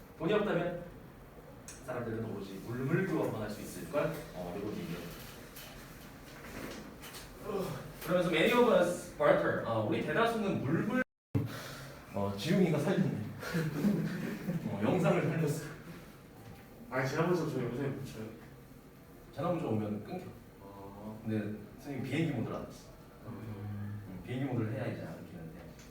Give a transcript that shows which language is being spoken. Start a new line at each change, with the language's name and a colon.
Korean: 돈이 없다면 사람들은 오로지 물물교환만 할 수 있을 걸. 이런 얘기예요. 그러면서
English: many of us barter.
Korean: 우리 대다수는 물물 지웅이가 살렸네. 영상을 살렸어. 아니 지난번에 저 영상에 붙여요. 전화문자 오면 끊겨. 근데 선생님 비행기 모드를 안 했어. 비행기 모드를 해야 이제 안 끊기는데.